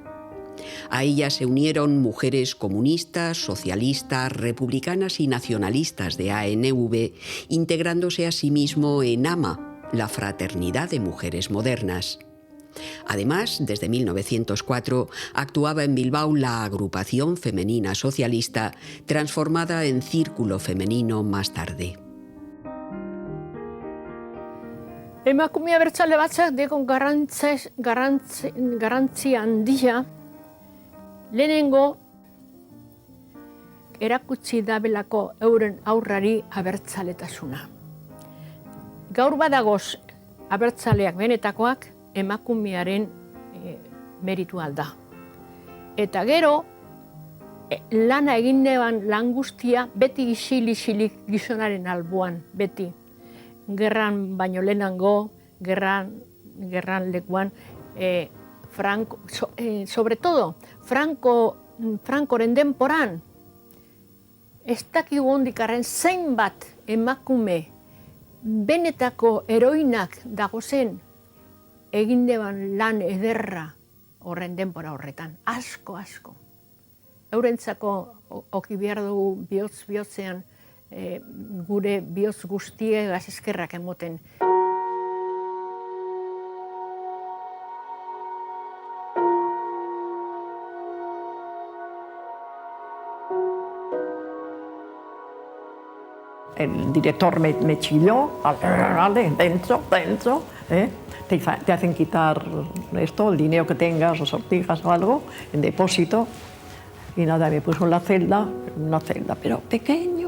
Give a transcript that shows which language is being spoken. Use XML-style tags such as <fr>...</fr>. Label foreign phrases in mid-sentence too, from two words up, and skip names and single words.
<es>A ella se unieron mujeres comunistas, socialistas, republicanas y nacionalistas de ANV, integrándose asimismo en AMA, la Fraternidad de Mujeres Modernas. Además, desde 1904 actuaba en Bilbao la Agrupación Femenina Socialista, transformada en Círculo Femenino más tarde.</es> <eu>Emakume abertzale batzak dekon garrantzi handia, lehenengo erakutsi dabelako euren aurrari abertzaletasuna. Gaur badagoz abertzaleak benetakoak emakumearen meritua da. Eta gero, lana egin neban lan guztia beti isilik gizonaren alboan, beti. Gerran baino lehenango, gerran lekuan,</eu> <es>sobre todo,</es> <eu>Frankoren denporan, ez dakigu ondikarren zeinbat emakume benetako heroinak dagozen egin deban lan ederra horren denbora horretan. Asko. Eurentzako oki behar dugu bihotzean gure bihotz guztiegaz eskerrak emoten.</eu> <es>El director me chilló, dentro, te hacen quitar esto, el dinero que tengas, o sortijas o algo, en depósito, y nada, me puso en la celda, una celda, pero pequeño.</es>